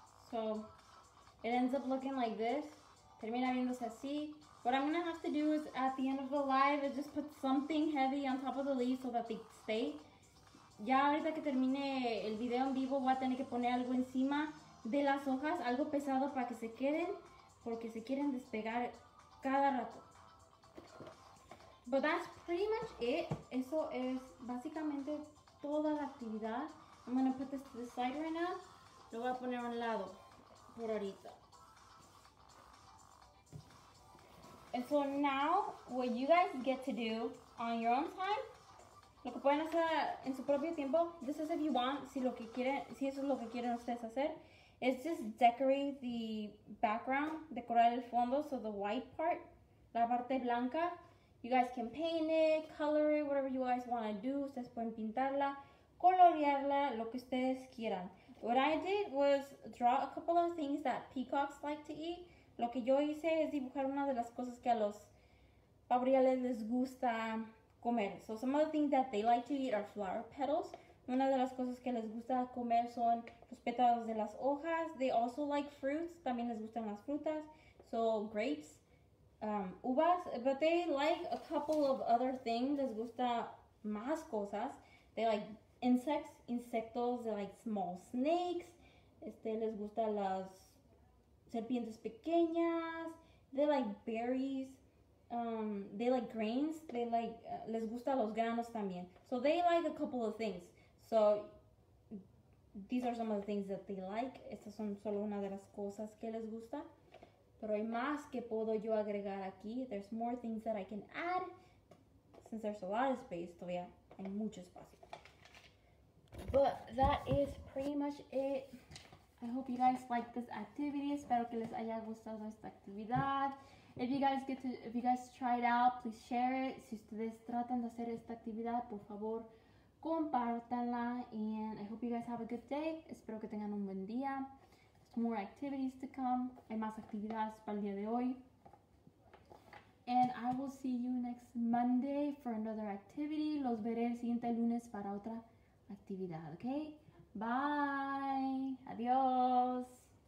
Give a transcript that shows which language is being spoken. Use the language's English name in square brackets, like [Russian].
[English] So it ends up looking like this. [Spanish] Termina viéndose así. [English] What I'm gonna have to do is at the end of the live is just put something heavy on top of the leaves so that they stay. [Spanish] Ya ahorita que termine el video en vivo voy a tener que poner algo encima de las hojas, algo pesado para que se queden, porque se quieren despegar cada rato. [English] But that's pretty much it. [Spanish] Eso es básicamente toda la actividad. [English] I'm gonna put this to the side right now. [Spanish] Lo voy a poner a un lado por ahorita. [English] And so now, what you guys get to do on your own time, [Spanish] lo que pueden hacer en su propio tiempo, [English] this is if you want, [Spanish] si eso es lo que quieren ustedes hacer, [English] is just decorate the background, [Spanish] decorar el fondo, [English] so the white part, [Spanish] la parte blanca. [English] You guys can paint it, color it, whatever you guys want to do. [Spanish] Ustedes pueden pintarla, colorearla, lo que ustedes quieran. [English] What I did was draw a couple of things that peacocks like to eat. [Spanish] Lo que yo hice es dibujar una de las cosas que a los pavoreales les gusta comer. [English] So some of the things that they like to eat are flower petals. [Spanish] Una de las cosas que les gusta comer son los pétalos de las hojas. [English] They also like fruits. [Spanish] También les gustan las frutas. [English] So grapes, uvas. But they like a couple of other things. [Spanish] Les gusta más cosas. [English] They like insectos. They like small snakes. [Spanish] Les gusta las serpientes pequeñas. [English] They like berries. they like grains. They like [Spanish] les gusta los granos también. [English] So they like a couple of things. So these are some of the things that they like. [Spanish] Estas son solo una de las cosas que les gusta. Pero hay más que puedo yo agregar aquí. [English] There's more things that I can add. Since there's a lot of space, [Spanish] todavía hay mucho espacio. [English] But that is pretty much it. I hope you guys like this activity. [Spanish] Espero que les haya gustado esta actividad. [English] If you guys try it out, please share it. [Spanish] Si ustedes tratan de hacer esta actividad, por favor, compártanla. [English] And I hope you guys have a good day. [Spanish] Espero que tengan un buen día. [English] There's more activities to come. [Spanish] Hay más actividades para el día de hoy. [English] And I will see you next Monday for another activity. [Spanish] Los veré el siguiente lunes para otra actividad, ¿ok? [English] Bye. [Spanish] Adiós.